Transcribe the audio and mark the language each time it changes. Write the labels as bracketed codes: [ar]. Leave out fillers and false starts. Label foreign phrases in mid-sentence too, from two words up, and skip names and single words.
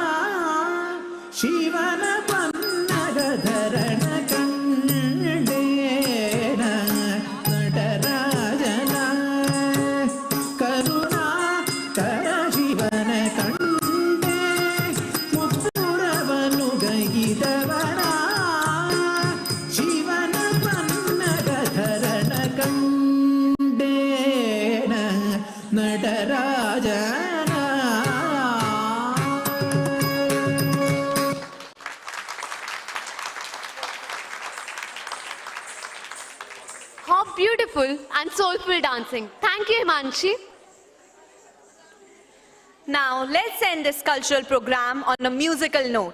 [kn] ಶಿವನ ಪನ್ನಗಧರನ ಕಂಡೆ ನಟರಾಜನ ಕರುಣಾ ಕರ ಶಿವನ ಕಂಡೆ ಮುಕ್ಕುರವನು ಗೈದವನ ಶಿವನ ಪನ್ನಗಧರನ ಕಂಡೆ ನಟರಾಜನ. [en] How beautiful and soulful dancing. Thank you, Himanshi. Now, let's end this cultural program on a musical note.